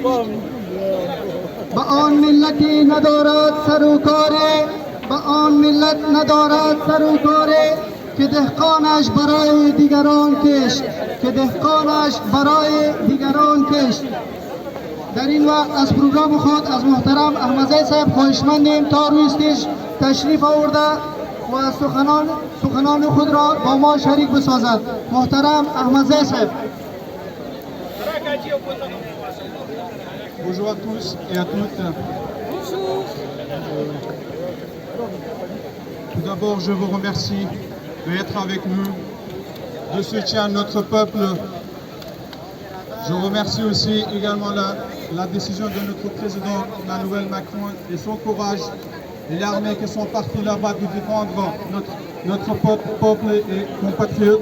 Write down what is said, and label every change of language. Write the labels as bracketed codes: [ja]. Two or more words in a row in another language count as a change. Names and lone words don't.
[fa] به آن ملتی ندارد سر و کاره، به آن ملت ندارد سر و کاره که دهقانش برای دیگران کشت، که دهقانش برای دیگران کشت. در این وقت از پروگرام خود از محترم احمدزی صاحب خواهشمندیم تا روی استیج تشریف آورده و سخنان خود را با ما شریک بسازد. محترم احمدزی صاحب. [fr] Bonjour à tous et à toutes. Tout d'abord, je vous remercie d'être avec nous, de soutien notre peuple. Je remercie aussi également la décision de notre président Emmanuel Macron et son courage et l'armée qui sont partis là-bas de défendre notre peuple et compatriotes.